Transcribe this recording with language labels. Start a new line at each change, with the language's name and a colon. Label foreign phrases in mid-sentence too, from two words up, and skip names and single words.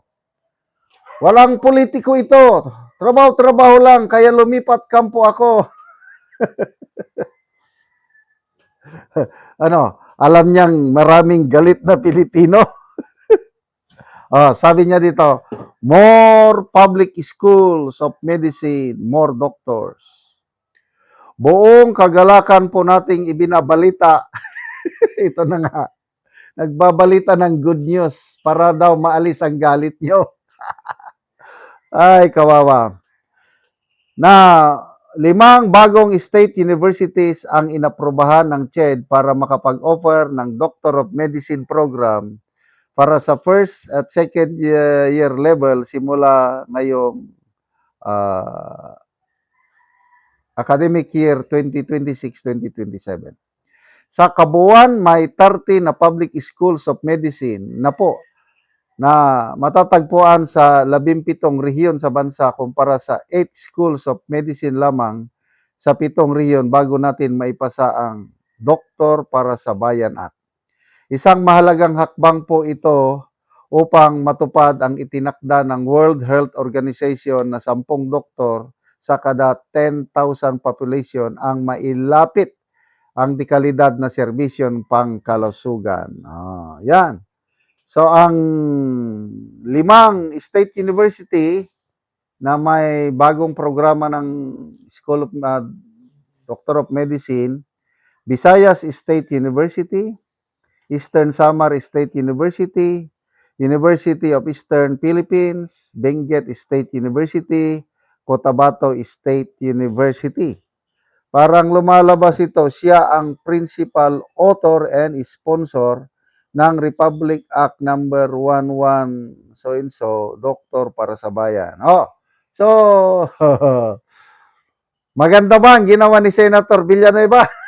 Filipino: Walang politiko ito. Trabaho-trabaho lang, kaya lumipat kampo ako. Alam niyang maraming galit na Pilipino. Sabi niya dito,
English: more public schools of medicine, more doctors.
Filipino: Buong kagalakan po nating ibinabalita. Ito na nga, nagbabalita ng
English: good news
Filipino: para daw maalis ang galit niyo. Ay, kawawa. Na 5 bagong
English: state universities
Filipino: ang inaprubahan ng CHED para makapag-offer ng
English: Doctor of Medicine program
Filipino: para sa first at
English: second year level
Filipino: simula ngayong
English: academic year
Filipino: 2026-2027. Sa kabuuan, may 30 na
English: public schools of medicine
Filipino: na po na matatagpuan sa 17 rehiyon sa bansa kumpara sa 8 schools of medicine lamang sa 7 rehiyon bago natin maipasa ang Doktor para sa Bayan Act. Isang mahalagang hakbang po ito upang matupad ang itinakda ng World Health Organization na 10 doktor sa kada 10,000 population ang mailapit ang dekalidad na serbisyon pangkalusugan. Yan. So, ang 5
English: state university
Filipino: na may bagong programa ng School of Doctor of Medicine, Visayas State University, Eastern Samar State University, University of Eastern Philippines, Benguet State University, Cotabato State University. Parang lumalabas ito, siya ang
English: principal author and sponsor
Filipino: ng Republic Act number 11
English: so and so,
Filipino: Doktor para sa Bayan. So, maganda ba ang ginawa ni Senator Villanueva?